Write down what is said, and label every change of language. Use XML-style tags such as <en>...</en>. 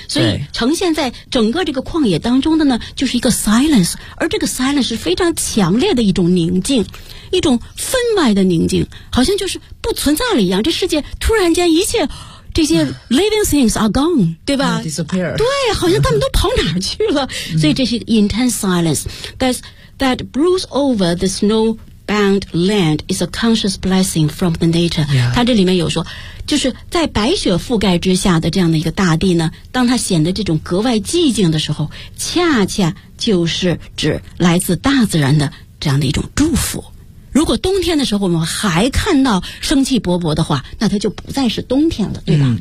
<zh>所以呈现在整个这个旷野当中的呢，就是一个 silence， 而这个 silence 是非常强烈的一种宁静，一种分外的宁静，好像就是不存在了一样，这世界突然间一切这些</zh> <en>living things are gone，</en> <zh>对吧？</zh> <en>Disappear.</en> <zh>对，好像他们都跑哪儿去了。所以这是</zh> <en>intense silence that brews over the snow-bound land is a conscious blessing from the nature.</en> <zh>它这里面有说，就是在白雪覆盖之下的这样的一个大地呢，当它显得这种格外寂静的时候，恰恰就是指来自大自然的这样的一种祝福。如果冬天的时候我们还看到生气勃勃的话，那它就不再是冬天了，对吧？</zh>